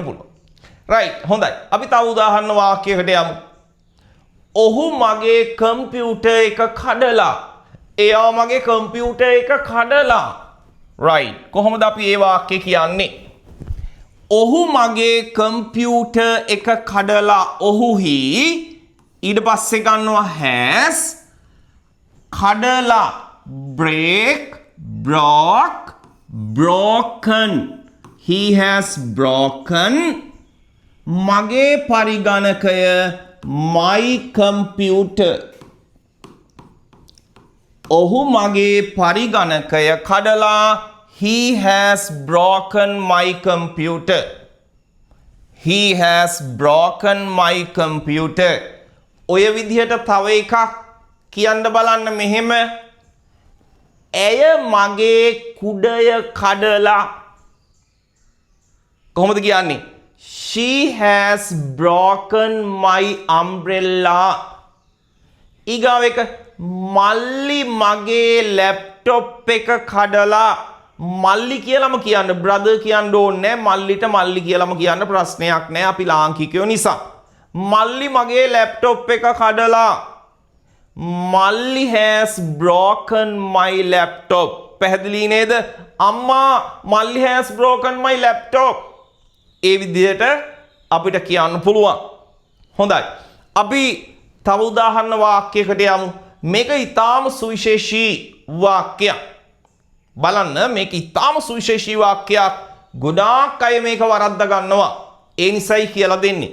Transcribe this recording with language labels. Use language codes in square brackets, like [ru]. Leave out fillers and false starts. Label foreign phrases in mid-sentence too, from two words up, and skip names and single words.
[si] පුළුවන් right හොඳයි අපි තව උදාහරණ වාක්‍යයකට යමු ඔහු මගේ කම්පියුටර් එක කඩලා එයා මගේ කම්පියුටර් එක කඩලා right කොහොමද අපි මේ වාක්‍ය කියන්නේ ඔහු මගේ කම්පියුටර් එක කඩලා ඔහුහි ඊට පස්සේ ගන්නවා has කඩලා [en] break broke broken he has broken [si] මගේ පරිගණකය [en] my computer. [si] ඔහු මගේ පරිගණකය කඩලා. [en] He has broken my computer. He has broken my computer. [si] ඔය විදිහට තව එකක් කියන්න බලන්න මෙහෙම. ඇය මගේ කුඩය කඩලා. කොහොමද කියන්නේ? [en] She has broken my umbrella. [si] ඊගාව එක මල්ලි මගේ ලැප්ටොප් එක කඩලා. මල්ලි කියලාම කියන්න බ්‍රදර් කියන්න ඕනේ නැහැ. මල්ලිට මල්ලි කියලාම කියන්න ප්‍රශ්නයක් නැහැ. අපි ලාංකිකයෝ නිසා. මල්ලි මගේ ලැප්ටොප් එක කඩලා. [en] මල්ලි has broken my laptop. [si] පැහැදිලි නේද? අම්මා මල්ලි [en] has broken my laptop. [si] ඒ විදිහට අපිට කියන්න පුළුවන්. හොඳයි. අපි තව උදාහරණ වාක්‍යයකට යමු. මේක ඊටාම සුවිශේෂී වාක්‍යයක්. බලන්න මේක ඊටාම සුවිශේෂී වාක්‍යයක්. ගොඩාක් අය මේක වරද්ද ගන්නවා. ඒ නිසයි කියලා දෙන්නේ.